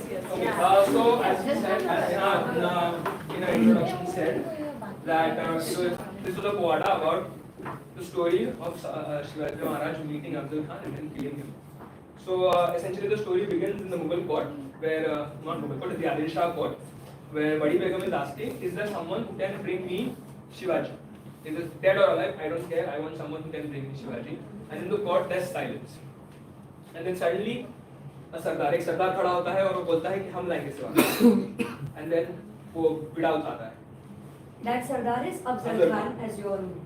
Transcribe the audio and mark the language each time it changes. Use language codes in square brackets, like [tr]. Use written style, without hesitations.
[en] Okay, so as you said, as in our introduction said, that this was a poada about the story of Shivaji Maharaj meeting Afzal Khan and then killing him. So essentially the story begins in the Mughal court, where, not Mughal court, it's the Adil Shah court, where Badi Begum is asking, is there someone who can bring me Shivaji? Is it dead or alive? I don't care, I want someone who can bring me Shivaji. And in the court there's silence. And then suddenly [hi] एक सरदार खड़ा होता है और वो बोलता है कि हम लाएंगे शिवाजी. [en] And then [hi] वो विड़ा उठाता है. [en] That Sardar is Afzal Khan, as you all know.